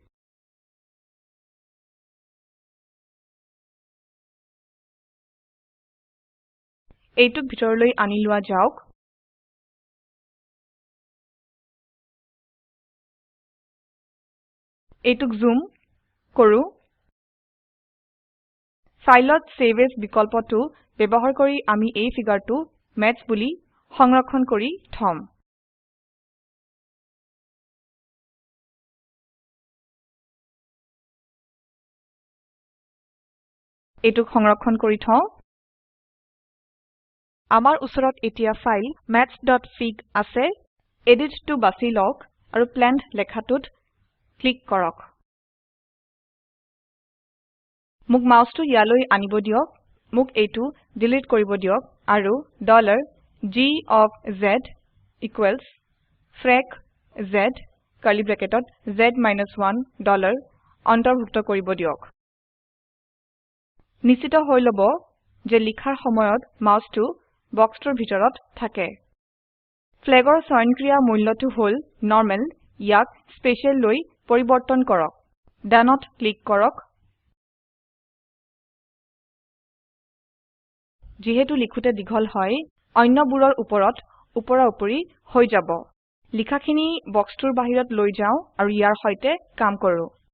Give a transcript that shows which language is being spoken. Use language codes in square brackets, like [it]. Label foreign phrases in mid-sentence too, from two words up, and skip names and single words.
[as] এইটোক ভিতৰলৈ আনি লোৱা যাওক এইটোক জুম কৰো ফাইলত সেভ এজ বিকল্পটো ব্যৱহাৰ কৰি আমি এই ফিগাৰটো মেথছ বুলি সংৰক্ষণ কৰি থম এইটোক সংৰক্ষণ কৰি থওঁ আমাৰ ওচৰত এতিয়া ফাইল maths.fig আছে এডিট টো বাছি লওক আৰু প্লেন্ড লেখাটোত ক্লিক কৰক মোক মাউসটো ইয়ালৈ আনিব দিয়ক মোক এইটো ডিলিট কৰিব দিয়ক আৰু $ [en] g of z equals frac z [as] কাৰ্লি ব্ৰেকেটত z-1 অন্তৰ্ভুক্ত কৰিব দিয়ক নিশ্চিত হৈ লব যে লিখাৰ সময়ত মাউসটো বক্সটোৰ ভিতৰত থাকে ফ্লেগৰ স্বয়ংক্ৰিয় মূল্যটো হল নৰ্মেল ইয়াক স্পেশাল লৈ পৰিবৰ্তন কৰক ডানত ক্লিক কৰক যেহেতু লিখুতে দীঘল হয় অন্যবোৰৰ ওপৰত উপৰা উপৰি হৈ যাব লিখাখিনি বক্সটোৰ বাহিৰত লৈ যাও আৰু ইয়াৰ সৈতে কাম কৰো